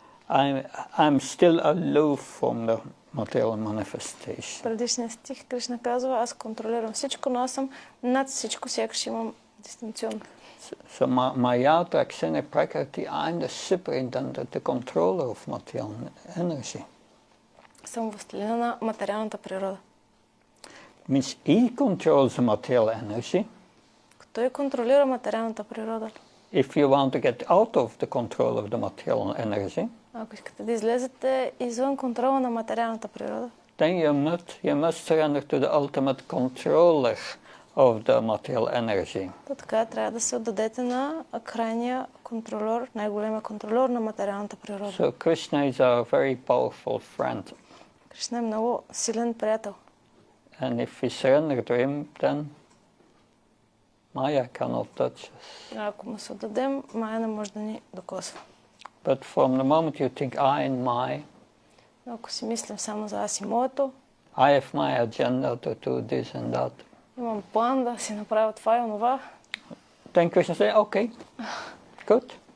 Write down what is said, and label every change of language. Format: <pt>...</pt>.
<en>I'm still aloof from the material manifestation.</en> <bg>Предишния стих Кришна казва, аз контролирам всичко, но аз съм над всичко, сякаш имам дистанционно.</bg> <en>So Maya Prakshana Prakriti, I'm the superintendent, the controller of material energy.</en> <bg>Съм властелина на материалната природа.</bg> <en>Means he controls the material energy.</en> <bg>Той контролира материалната природа.</bg> <en>If you want to get out of the control of the material energy,</en> <bg>ако искате да излезете извън контрола на материалната природа,</bg> <en>then you must surrender to the ultimate controller of the material energy.</en> <bg>То така трябва да се отдадете на крайния контролер, най-големия контролер на материалната природа.</bg> <en>So Krishna is a very powerful friend.</en> <bg>Кришна е много силен приятел.</bg> <en>And if we surrender to him, then Maya cannot touch us.</en> <bg>Ако му се отдадем, Майя не може да ни докосва.</bg> <en>But from the moment you think I and my,</en> <bg>Но ако си мислим само за аз и моето,</bg> <en>I have my agenda to do this and that,</en> <bg>имам план да си направя това и онова,</bg> <en>then Krishna says, okay, good.</en>